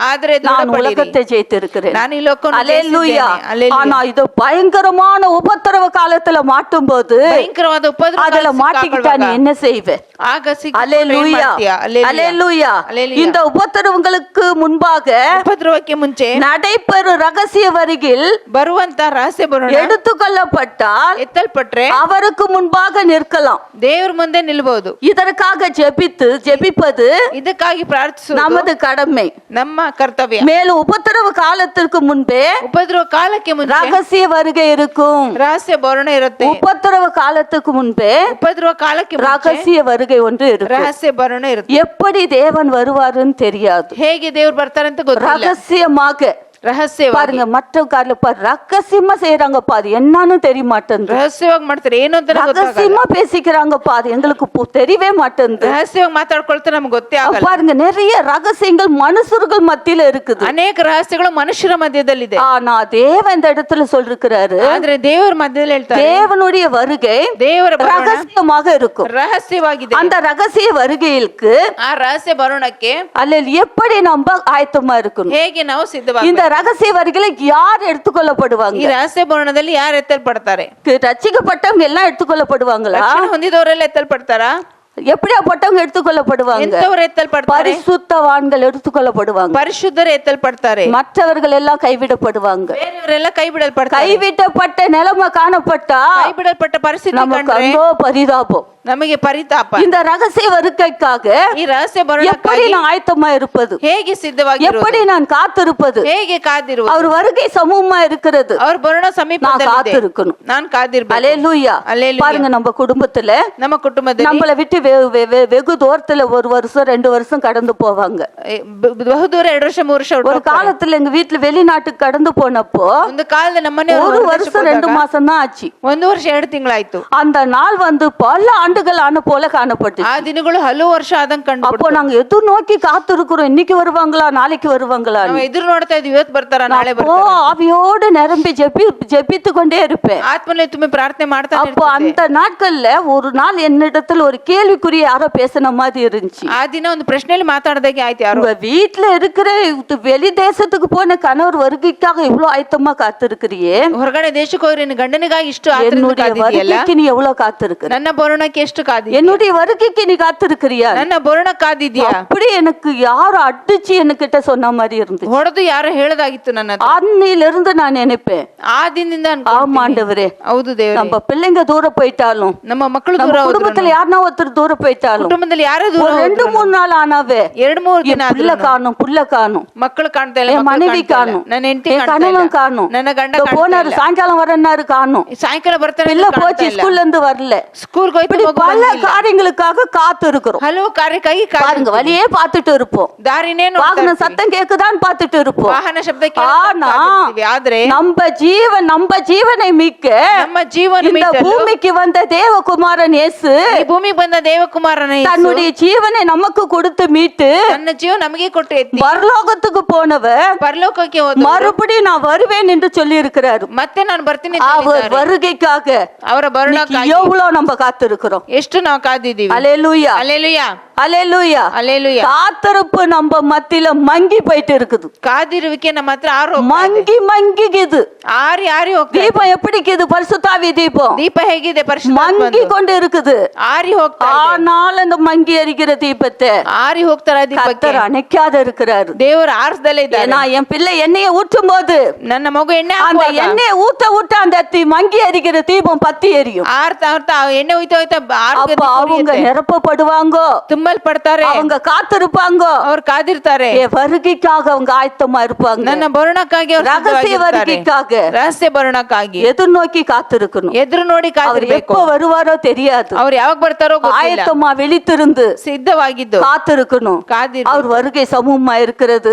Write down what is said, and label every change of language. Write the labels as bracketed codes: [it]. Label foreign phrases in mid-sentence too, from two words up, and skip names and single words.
[kn] ಆದರೆ [ta] நான் உலகத்தை ஜெயித்திருக்கிறேன். [kn] ನಾನು ಈ ಲೋಕವನ್ನು [ta] அல்லேலூயா. [kn] ಜಯಿಸಿದ್ದೇನೆ. [ta] ஆனா இது பயங்கரமான உபத்திரவ காலத்துல மாட்டும் போது [kn] ಭಯಂಕರವಾದ ಉಪದ್ರವ [ta] அதுல மாட்டிக்கிட்டா நீ என்ன செய்வே? [kn] ಆಗ [ta] அல்லேலூயா. அல்லேலூயா. இந்த உபத்திரவங்களுக்கு முன்பாக [kn] ಉಪದ್ರವಕ್ಕೆ ಮುಂಚೆ [ta] நடைபெறும் ரகசிய வருகில் [kn] ಬರುವಂತ ರಹಸ್ಯ ಬರೋಣ [ta] எடுத்துக்கொள்ளப்பட்டால் [kn] ಎತ್ತಲ್ಪಟ್ರೆ [ta] அவருக்கு முன்பாக நிற்கலாம். [kn] ದೇವರ ಮುಂದೆ ನಿಲ್ಲಬಹುದು. [ta] இதற்காக ஜெபிப்பது [kn] ಇದಕ್ಕಾಗಿ ಪ್ರಾರ್ಥಿಸುವುದು [ta] நமது கடமை, [kn] ನಮ್ಮ ಕರ್ತವ್ಯ. [ta] மேலும் உபத்திரவ காலத்திற்கு முன்பே [kn] ಉಪದ್ರವ ಕಾಲಕ್ಕೆ ಮುಂಚೆ [ta] ரகசிய வருகை இருக்கும். [kn] ರಹಸ್ಯ ಬರೋಣ ಇರುತ್ತೆ. [ta] உபத்திரவ காலத்துக்கு முன்பே [kn] ಉಪದ್ರವ ಕಾಲಕ್ಕೆ ಮುಂಚೆ [ta] ரகசிய வருகை ஒன்று இருக்கும். [kn] ರಹಸ್ಯ ಬರೋಣ ಇರುತ್ತೆ. [ta] எப்படி தேவன் வருவாருன்னு தெரியாது. [kn] ಹೇಗೆ ದೇವರು ಬರ್ತಾರೆ ಅಂತ ಗೊತ್ತಿಲ್ಲ. [ta] ரகசியமாக [kn] ರಹಸ್ಯವಾಗಿ [ta] பாருங்க, மற்ற காரியல ரகசியமா செய்யறாங்கப்பா, அது என்னன்னு தெரிய மாட்டேங்குது. [kn] ರಹಸ್ಯವಾಗಿ ಮಾಡ್ತಾರೆ, ಏನು ಅಂತ [ta] ரகசியமா பேசிக்கிறாங்கப்பா, அது எங்களுக்கு தெரியவே மாட்டேங்குது. [kn] ರಹಸ್ಯವಾಗಿ ಮಾತಾಡ್ಕೊಳ್ತಾರೆ, ನಮ್ಗೆ ಗೊತ್ತೇ ಆಗಲ್ಲ. [ta] பாருங்க, நிறைய ரகசியங்கள் மனுஷர்கள் மத்தியில இருக்குது. [kn] ಅನೇಕ ರಹಸ್ಯಗಳು ಮನುಷ್ಯರ ಮಧ್ಯದಲ್ಲಿದೆ. [ta] ஆனா தேவன் இந்த இடத்துல சொல்லிருக்கிறாரு, [kn] ಆದ್ರೆ ದೇವರ ಮಧ್ಯದಲ್ಲಿ ಹೇಳ್ತಾರೆ [ta] தேவனுடைய வருகை [kn] ದೇವರ [ta] ரகசியமாக இருக்கும். [kn] ರಹಸ್ಯವಾಗಿದೆ. [ta] அந்த ரகசிய வருகைக்கு [kn] ಆ ರಹಸ್ಯ ಬರೋಣಕ್ಕೆ [ta] அல்ல எப்படி நம்ம ஆயத்தமா இருக்கணும்? [kn] ಹೇಗೆ ನಾವು ಸಿದ್ಧವಾಗಿ [ta] இந்த ரகசிய வருகையில யார் எடுத்துக்கொள்ளப்படுவாங்க? [kn] ಈ ರಹಸ್ಯ ಬರೋಣದಲ್ಲಿ ಯಾರು ಎತ್ತಲ್ಪಡ್ತಾರೆ? [ta] ரட்சிக்கப்பட்டவங்க எல்லாம் எடுத்துக்கொள்ளப்படுவாங்களா? [kn] ರಕ್ಷಣೆ ಹೊಂದಿದವರೆಲ್ಲ ಎತ್ತಲ್ಪಡ್ತಾರಾ? [ta] எப்படியாப்பட்டவங்க எடுத்துக்கொள்ளப்படுவாங்க? [kn] ಎಂತವರು ಎತ್ತಲ್ಪಡ್ತಾರೆ? [ta] பரிசுத்தவான்கள் எடுத்துக்கொள்ளப்படுவாங்க. [kn] ಪರಿಶುದ್ಧರು ಎತ್ತಲ್ಪಡ್ತಾರೆ. [ta] மற்றவர்கள் எல்லாம் கைவிடப்படுவாங்க. [kn] ಬೇರೆಯವರೆಲ್ಲ ಕೈ ಬಿಡಲ್ಪಡ್ತಾರೆ. [ta] கைவிடப்பட்ட நிலைமை காணப்பட்டா [kn] ಕೈ ಬಿಡಲ್ಪಟ್ಟ ಪರಿಸ್ಥಿತಿ [ta] நமக்கு [kn] ಕಂಡ್ರೆ [ta] அங்கோ பரிதாபம். [kn] ನಮಗೆ ಪರಿತಾಪ. [ta] இந்த ரகசிய வருகைக்காக [kn] ಈ ರಹಸ್ಯ [ta] எப்படி [kn] ಬರೋಣಕ್ಕಾಗಿ [ta] நான் ஆயத்தமா இருப்பது? [kn] ಹೇಗೆ ಸಿದ್ಧವಾಗಿ [ta] எப்படி நான் காத்திருப்பது? [kn] ಹೇಗೆ ಕಾದಿರುವುದು? [ta] அவர் வருகை சமூகமா இருக்கிறது, [kn] ಅವ್ರ ಬರೋಣ [ta] நான் [kn] ಸಮೀಪದಲ್ಲಿದೆ. [ta] காத்திருக்கணும். [kn] ನಾನು ಕಾದಿರ್ಬೇಕು. [ta] அல்லேலூயா. அல்லேலூயா. பாருங்க, நம்ம குடும்பத்துல [kn] ನಮ್ಮ ಕುಟುಂಬದಲ್ಲಿ [ta] நம்மள விட்டு வெகு தூரத்துல 1 வருஷம் 2 வருஷம் கடந்து போவாங்க. [kn] ಬಹುದೂರ 2 ವರ್ಷ 3 ವರ್ಷ [ta] ஒரு காலத்துல எங்க வீட்டுல வெளிநாட்டுக்கு கடந்து போனப்போ [kn] ಒಂದು ಕಾಲದಲ್ಲಿ ನಮ್ಮನೆ [ta] 1 வருஷம் 2 மாசம் தான் ஆச்சு. [kn] 1 ವರ್ಷ 2 ತಿಂಗಳಾಯ್ತು. [ta] அந்த நாள் பல ஆண்டுகள் ஆன போல காணப்பட்டு, [kn] ಆ ದಿನಗಳು ಹಲವು ವರ್ಷ ಆದಂಗ ಕಂಡು. [ta] அப்போ நாங்க எதிர் நோக்கி காத்திருக்கிறோம், இன்னைக்கு வருவாங்களா நாளைக்கு வருவாங்களா. [kn] ನಾವು ಎದುರು ನೋಡ್ತಾ ಇದೀವಿ, ಇವತ್ತು ಬರ್ತಾರ ನಾಳೆ [ta] அப்போ [kn] ಬರ್ತಾರ. [ta] ஆவியோடு நிரம்பி ஜெபித்து கொண்டே இருப்பேன். [kn] ಆತ್ಮನಲ್ಲಿ ತುಂಬಿ ಪ್ರಾರ್ಥನೆ ಮಾಡ್ತಾ [ta] அப்போ அந்த நாட்கள்ல ஒரு நாள் என்னிடத்துல ஒரு கேள்வி கேள்விக்குரிய யாரோ பேசின மாதிரி இருந்துச்சு. [kn] ಆ ದಿನ ಒಂದು ಪ್ರಶ್ನೆಯಲ್ಲಿ ಮಾತಾಡದಾಗೆ ಆಯ್ತು. ಯಾರು [ta] உங்க வீட்டுல இருக்கிற வெளி தேசத்துக்கு போன கணவர் வருகைக்காக இவ்வளவு ஆயத்தமா காத்திருக்கிறியே, [kn] ಹೊರಗಡೆ ದೇಶಕ್ಕೆ ಹೋಗ್ರಿ ನಿನ್ನ ಗಂಡನಿಗಾಗಿ ಇಷ್ಟು [ta] என்னுடைய வருகைக்கு நீ எவ்வளவு காத்திருக்கிற, [kn] ನನ್ನ ಬರೋಣಕ್ಕೆ ಎಷ್ಟು ಕಾದಿದ್ಯಾ, [ta] என்னுடைய வருகைக்கு நீ காத்திருக்கிறியா, [kn] ನನ್ನ ಬರೋಣ ಕಾದಿದ್ಯಾ. [ta] அப்படி எனக்கு யாரும் அடிச்சு என்கிட்ட சொன்ன மாதிரி இருந்துச்சு. [kn] ಹೊಡೆದು ಯಾರು ಹೇಳದಾಗಿತ್ತು ನನ್ನ ಹತ್ರ. [ta] அன்னையில இருந்து நான் நினைப்பேன், [kn] ಆ ದಿನದಿಂದ [ta] ஆமாண்டவரே, [kn] ಹೌದು ದೇವರೇ, [ta] நம்ம பிள்ளைங்க தூரம் போயிட்டாலும், [kn] ನಮ್ಮ ಮಕ್ಕಳು [ta] நம்ம [kn] ದೂರ [ta] குடும்பத்துல யாருன்னா ஒருத்தர் தூரம் போயிட்டாலும், [kn] ಕುಟುಂಬದಲ್ಲಿ ಯಾರು ದೂರ [ta] ஒரு 2-3 நாள் ஆனாவே [kn] 2-3 ದಿನ [ta] புள்ள காணும், புள்ள காணும், [kn] ಮಕ್ಕಳು ಕಾಣ್ತಾ ಇಲ್ಲ, [ta] என் மனைவி காணும், [kn] ನನ್ನ ಹೆಂಡತಿ [ta] என் கணவன் காணும், [kn] ನನ್ನ ಗಂಡ [ta] போனாரு சாயங்காலம் வரனாரு காணும், [kn] ಸಾಯಂಕಾಲ ಬರ್ತಾನೆ, [ta] பிள்ளை போச்சு ஸ்கூல்ல இருந்து வரல, [kn] ಸ್ಕೂಲ್ [ta] இப்படி பல காரியங்களுக்காக காத்து இருக்கிறோம். [kn] ಹಲವು ಕಾರ್ಯಕ್ಕಾಗಿ [ta] பாருங்க, வழியே பார்த்துட்டு இருப்போம், [kn] ದಾರಿನೇ [ta] வாகன சத்தம் கேக்குதான்னு பார்த்துட்டு இருப்போம். [kn] ವಾಹನ ಶಬ್ದ [ta] ஆனா [kn] ಆದ್ರೆ [ta] நம்ம ஜீவனை மீட்க [kn] ನಮ್ಮ ಜೀವನ [ta] இந்த பூமிக்கு வந்த தேவகுமாரன் இயேசு [kn] ಈ ಭೂಮಿಗೆ ಬಂದ ದೇವಕುಮಾರನ [ta] தன்னுடைய ஜீவனை நமக்கு கொடுத்து மீட்டு [kn] ನನ್ನ ಜೀವ ನಮಗೆ ಕೊಟ್ಟು ಎತ್ತಿ [ta] பரலோகத்துக்கு போனவர் [kn] ಪರಲೋಕಕ್ಕೆ ಹೋದ [ta] மறுபடியும் நான் வருவேன் என்று சொல்லி இருக்கிறார். [kn] ಮತ್ತೆ ನಾನು ಬರ್ತೀನಿ [ta] அவர் வருகைக்காக [kn] ಅವರ ಬರೋಣಕ್ಕಾಗಿ [ta] எவ்வளவு நம்ம காத்திருக்கிறோம். [kn] ಎಷ್ಟು ನಾವು ಕಾದಿದ್ದೀವಿ. [ta] அல்லேலூயா, அல்லேಲೂಯಾ, அல்லேலூயா, அல்லேலூயா. காத்திருப்பு நம்ம மத்தியில மங்கி போயிட்டு இருக்குது. [kn] ಕಾದಿರುವಿಕೆ ನಮ್ಮ ಹತ್ರ [ta] மங்கிக்குது. [kn] ಆರಿ ಹೋಗ್ತದೆ. [ta] தீபம் எப்படி இருக்குது? பரிசுத்தாவி தீபம் [kn] ದೀಪ ಹೇಗಿದೆ? ಪರಿಶುದ್ಧ [ta] மங்கி கொண்டு இருக்குது. [kn] ಆರಿ ಹೋಗ್ತಾ [ta] ஆனால் அந்த மங்கி எரிக்கிற தீபத்தை [kn] ಆರಿ ಹೋಗ್ತಾರ ದೀಪಕ್ಕೆ [ta] கர்த்தர் அணைக்காத இருக்கிறாரு. [kn] ದೇವರು ಆರಿಸದಲ್ಲೇ ಇದ್ದಾರೆ. [ta] நான் என் பிள்ளை எண்ணெயை ஊற்றும் போது [kn] ನನ್ನ ಮಗು ಎಣ್ಣೆ [ta] அந்த எண்ணெயை ஊத்த அந்த மங்கி எரிக்கிற தீபம் பத்தி எரியும். [kn] ಆರ್ತಾ ಎಣ್ಣೆ ಹೋಯ್ತಾ [ta] அப்ப அவங்க நிரப்பப்படுவாங்க, [kn] ತುಂಬಲ್ ಪಡ್ತಾರೆ, [ta] அவங்க காத்திருப்பாங்க, [kn] ಅವ್ರು ಕಾದಿರ್ತಾರೆ, [ta] வருகைக்காக அவங்க ஆயத்தமா இருப்பாங்க. [kn] ನನ್ನ ಬರೋಣಕ್ಕಾಗಿ [ta] ரகசிய வருகைக்காக [kn] ರಹಸ್ಯ ಬರೋಣಕ್ಕಾಗಿ [ta] எதிர்நோக்கி காத்திருக்கணும். [kn] ಎದುರು ನೋಡಿ [ta] அவர் [kn] ಕಾದಿರ್ಬೇಕು. [ta] எப்ப வருவாரோ தெரியாது. [kn] ಅವ್ರು ಯಾವಾಗ ಬರ್ತಾರೋ ಗೊತ್ತಿಲ್ಲ. [ta] ஆயத்தமா விழித்திருந்து [kn] ಸಿದ್ಧವಾಗಿದ್ದು [ta] காத்திருக்கணும். [kn] ಕಾದಿರು. [ta] அவர் வருகை சமூகமா இருக்கிறது.